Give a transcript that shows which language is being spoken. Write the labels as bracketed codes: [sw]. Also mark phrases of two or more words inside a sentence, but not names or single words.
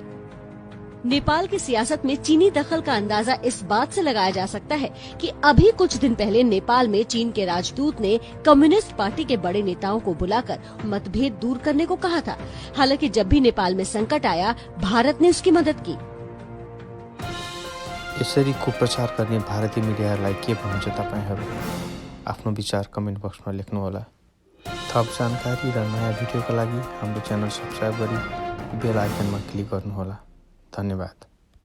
[hi] नेपाल की सियासत में चीनी दखल का अंदाजा इस बात से लगाया जा सकता है कि अभी कुछ दिन पहले नेपाल में चीन के राजदूत ने कम्युनिस्ट पार्टी के बड़े नेताओं को बुलाकर मतभेद दूर करने को कहा था। हालांकि जब भी नेपाल में संकट आया, भारत ने उसकी मदद की। [ne] यसरी कुप्रचार गर्ने भारतीय मिडियाहरूलाई के भन्नुहुन्छ तपाईहरू? आफ्नो विचार कमेन्ट बक्समा लेख्नुहोला। थप जानकारी र नयाँ भिडियोका लागि हाम्रो [en] channel subscribe [ne] गरी बेल आइकनमा क्लिक गर्नुहोला। धन्यवाद।